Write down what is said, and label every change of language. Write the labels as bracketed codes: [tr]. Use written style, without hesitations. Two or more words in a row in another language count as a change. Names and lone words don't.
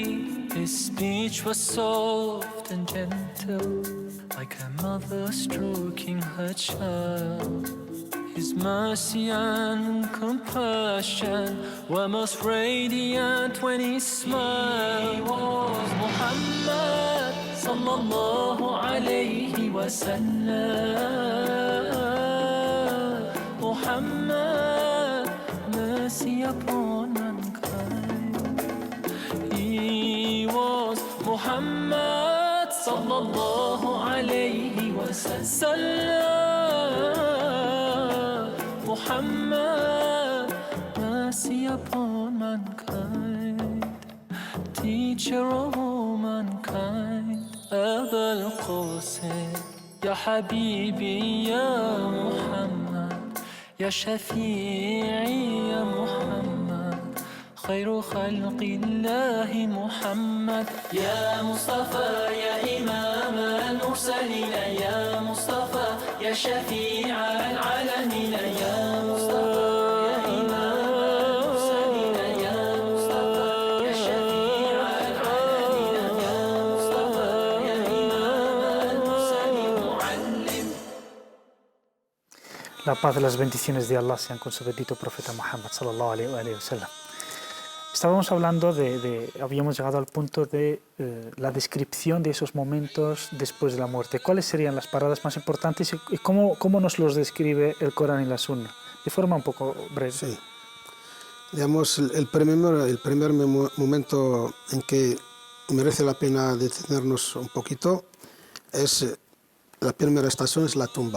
[en] His speech was soft and gentle, like a mother stroking her child. His mercy and compassion were most radiant when he smiled. He was Muhammad [ar] صلى الله عليه وسلم. [en] Muhammad, mercy upon mankind. He was Muhammad [ar] صلى الله عليه وسلم. [en] Muhammad, mercy upon mankind, teacher of all mankind. [ar] أبا القاسم، يا حبيبي، يا محمد، يا شفيع، يا محمد, خير خلق الله محمد. يا مصطفى يا إمام المرسلين، يا مصطفى يا شفيع العالمين، يا مصطفى يا إمام المرسلين، يا مصطفى يا شفيع العالمين، يا مصطفى يا إمام المرسلين معلم. [es] La paz y las bendiciones de Allah sean con su bendito profeta Muhammad [ar] صلى الله عليه وسلم. [es] Estábamos hablando habíamos llegado al punto de la descripción de esos momentos después de la muerte. ¿Cuáles serían las paradas más importantes y cómo nos los describe el Corán y la Sunna? De forma un poco breve. Sí. Digamos, el primer momento en que merece la pena detenernos un poquito es la primera estación, es la tumba.